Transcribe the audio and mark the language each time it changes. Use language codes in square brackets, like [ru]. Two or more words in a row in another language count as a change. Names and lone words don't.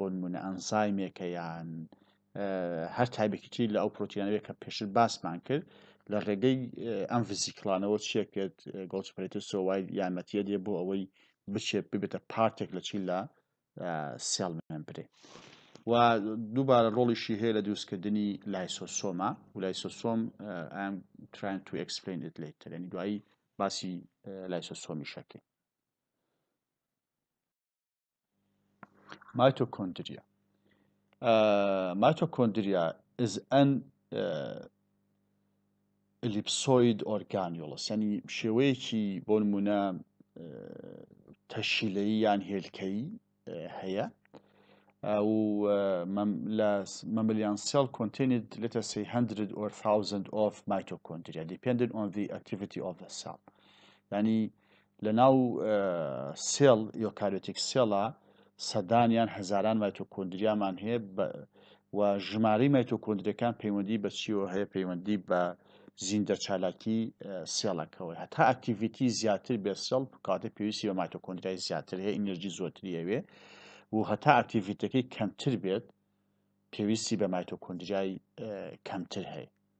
[ckb] نمونە ئەنزایمێکە یان هەر تایبێکی لە ئەو پرۆتینەوەی کە پێشتر باسمان کرد لە ڕێگەی ئەم ڤیزیکڵانەوە چیەکرێت [en] Golgi Apparatus [ckb] وای یارمەتیە دێ بۆ ئەوەی بچێت ببێتە پارتێک لە چی لە [en] cell membrane [ckb] و دووبارە ڕۆڵیشی هەیە لە دروستکردنی لایسۆسۆمە و لایسۆسۆم [en] I'm trying to explain it later [ckb] یعنی دوایی باسی لایسۆسۆمی شەکەی. [en] Mitochondria. Mitochondria is an ellipsoid organellus [ckb] یعنی شێوەیەکی بۆ نمونە تەشیلەیی یان هێلکەیی هەیە و [en] mammalian cell contained let us say 100 or 1000 of mitochondria depending on the activity of the cell yani [ckb] لەناو سێڵ [en] eukaryotic cell [ckb] سەدانیان هەزاران مایتۆکۆندریامان هەیە و ژمارەی مایتۆکۆندریەکان پەیوەندی بە چیەوە هەیە پەیوەندی بە زیندە چالاکی سێڵەکەوە هەتا ئەکتیڤیتی زیاتر بێ سێڵ کاتە پێویستی بە مایتۆکۆندریای زیاتر هەیە ئینەرژی زۆرتری هەوێ و هەتا ئەکتیڤیتەکەی کەمتر بێت پێویستی بە مایتۆکۆندریای کەمتر هەیە